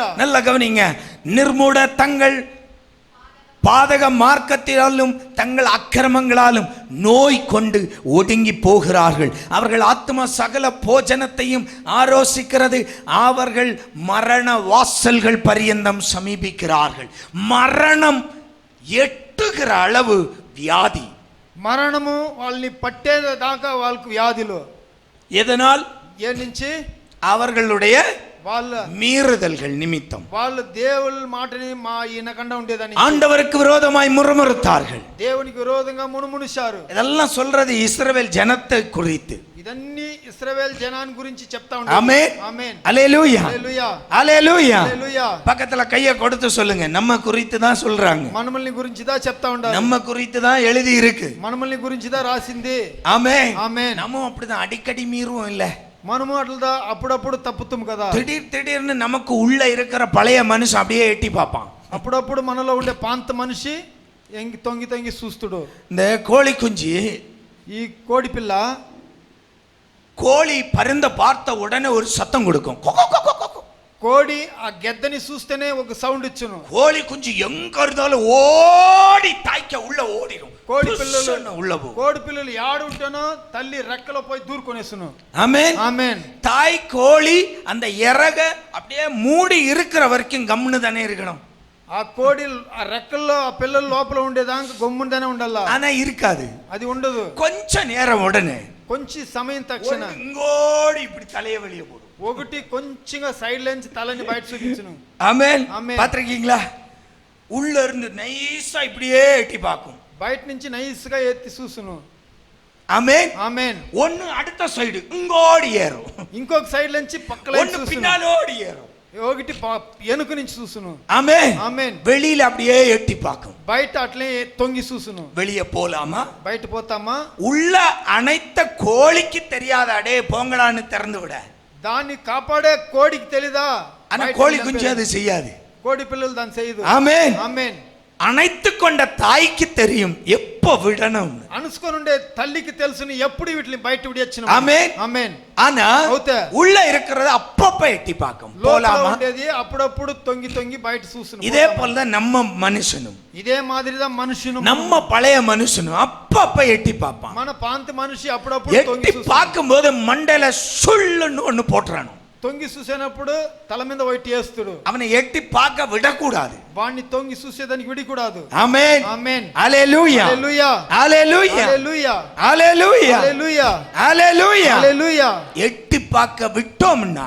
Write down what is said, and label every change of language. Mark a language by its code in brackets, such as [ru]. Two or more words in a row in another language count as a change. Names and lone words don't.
[ta] நல்ல கவனிங்க, நிர்மூட தங்கள் பாதக மார்க்கத்தினாலும் தங்கள் அக்கிரமங்களாலும் நோய் கொண்டு ஒடுங்கி போகிறார்கள். அவர்கள் ஆத்மா சகல போஜனத்தையும் ஆரோசிக்கிறது. அவர்கள் மரண வாசல்கள் பரியந்தம் சமீபிக்கிறார்கள். மரணம் எட்டுகிற அளவு வியாதி. [te] మరణము వాళ్ళని పట్టేదాకా వాళ్ళకు వ్యాధులు. [ta] எதனால்? [te] ఏ నుంచి? [ta] அவர்களுடைய [te] వాళ్ళ [ta] மீறுதல்கள் நிமித்தம். [te] వాళ్ళు దేవుని మాటని ఈనకుండా ఉండేదని [ta] ஆண்டவருக்கு விரோதமாய் முறுமுறுத்தார்கள். [te] దేవునికి విరోధంగా మునుమునిశారు. [ta] இதெல்லாம் சொல்றது இஸ்ரவேல் ஜனத்தை குறித்து. [te] ఇదన్నీ ఇశ్రాయేలు జనాన్ని గురించి చెప్తా ఉంటారు. [ta] ஆமென். [te] ఆమేన్. [ta] அல்லேலூயா. [te] హల్లెలూయా. [ta] அல்லேலூயா. [te] హల్లెలూయా. [ta] பக்கத்துல கையை கொடுத்து சொல்லுங்க, நம்ம குறித்து தான் சொல்றாங்க. [te] మనమల్ని గురించిదా చెప్తా ఉంటారు. [ta] நம்ம குறித்து தான் எழுதி இருக்கு. [te] మనమల్ని గురించిదా రాసింది. [ta] ஆமென். [te] ఆమేన్. [ta] நம்ம அப்படிதான் அடிக்கடி மீறுவோம் இல்ல. [te] మనము అట్లా అప్పుడప్పుడు తప్పుతాం కదా. [ta] திடீர்னு நமக்கு உள்ள இருக்கிற பழைய மனுஷன் அப்படியே எட்டி பார்ப்பான். [te] అప్పుడప్పుడు మనలో ఉండే పాంత మనిషి తొంగి తొంగి చూస్తుడు. [ta] இந்த கோழி குஞ்சு, [te] ఈ కోడి పిల్ల [ta] கோழி பருந்த பார்த்த உடனே ஒரு சத்தம் கொடுக்கும். [te] కోడి ఆ గెద్దని చూస్తేనే ఒక సౌండ్ ఇచ్చును. [ta] கோழி குஞ்சு எங்க இருந்தாலும் ஓடி தாய்க்க உள்ள ஓடிடும். [te] కోడి పిల్లలు [ta] உள்ள போ. [te] కోడి పిల్లలు యాడుంటేనో తల్లి రెక్కలో పోయి దూరుకొనేసును. [ta] ஆமென். [te] ఆమేన్. [ta] தாய் கோழி அந்த இறக அப்படியே மூடி இருக்கிற வரைக்கும் கம்னு தானே இருக்கணும். [te] ఆ కోడి ఆ రెక్కల్లో ఆ పిల్లల లోపల ఉండేదాకా గమ్ముందనే ఉండాలా. [ta] ஆனா இருக்காது, [te] అది ఉండదు. [ta] கொஞ்ச நேரம் உடனே [te] కొంచెం సమయం తక్షణ [ta] இங்கோடி இப்படி தலையை வெளியே போடும். [te] ఒకటి కొంచెంగా సైడ్ నుంచి తలని బయట చూపించును. [ta] ஆமென். ஆமென். பாத்திருக்கீங்களா? உள்ள இருந்து நைஸா இப்படியே எட்டி பார்க்கும். [te] బయట నుంచి నైస్ గా ఎత్తి చూసును. [ta] ஆமென். [te] ఆమేన్. [ta] ஒன்னு அடுத்த சைடு இங்கோடி ஏறும், [te] ఇంకొక సైడ్ నుంచి పక్కల [ta] ஒன்னு பின்னாலோடி ஏறும், [te] ఒకటి వెనుక నుంచి చూసును. [ta] ஆமென். [te] ఆమేన్. [ta] வெளியில அப்படியே எட்டி பார்க்கும். [te] బయట అట్లే తొంగి చూసును. [ta] வெளியே போலாமா? [te] బయట పోతామా? [ta] உள்ள அனைத்த கோழிக்கு தெரியாத, அடே போங்களான்னு திறந்து விட. [te] దాన్ని కాపాడే కోడికి తెలీదా? [ta] ஆனா கோழி குஞ்சு அது செய்யாது. [te] కోడి పిల్లలు దాన్ని చేయదు. [ta] ஆமென். [te] ఆమేన్. [ta] அணைத்து கொண்ட தாய்க்கு தெரியும் எப்ப விடணும். [te] అనుసుకొని ఉండే తల్లికి తెలుసుని ఎప్పుడు వీటిని బయట విడియొచ్చిన. [ta] ஆமென். [te] ఆమేన్. [ta] ஆனா உள்ள இருக்கிறது அப்பப்ப எட்டி பார்க்கும். போலாமா? [te] ఉండేది అప్పుడప్పుడు తొంగి తొంగి బయట చూసును. [ta] இதே போலதான் நம்ம மனுஷனும். [te] ఇదే మాదిరిదా మనుషును. [ta] நம்ம பழைய மனுஷனும் அப்பப்ப எட்டி பார்ப்பான். [te] మన పాంత మనిషి అప్పుడప్పుడు తొంగి [ta] எட்டி [te] చూసును. [ta] பார்க்கும்போது மண்டையில சுள்ளுன்னு ஒண்ணு போட்டுறானு. [te] తొంగి చూసేనప్పుడు తల మీద వైట్ వేస్తుడు. [ta] அவனை எட்டி பார்க்க விடக்கூடாது. [te] వాడిని తొంగి చూసేదానికి విడికూడదు. [ta] ஆமென். [te] ఆమేన్. [ta] ஹல்லேலூயா. [te] హల్లెలూయా. [ta] ஹல்லேலூயா. [te] హల్లెలూయా. [ta] ஹல்லேலூயா. [te] హల్లెలూయా. [ta] ஹல்லேலூயா. [te] హల్లెలూయా. [ta] எட்டி பார்க்க விட்டோம்னா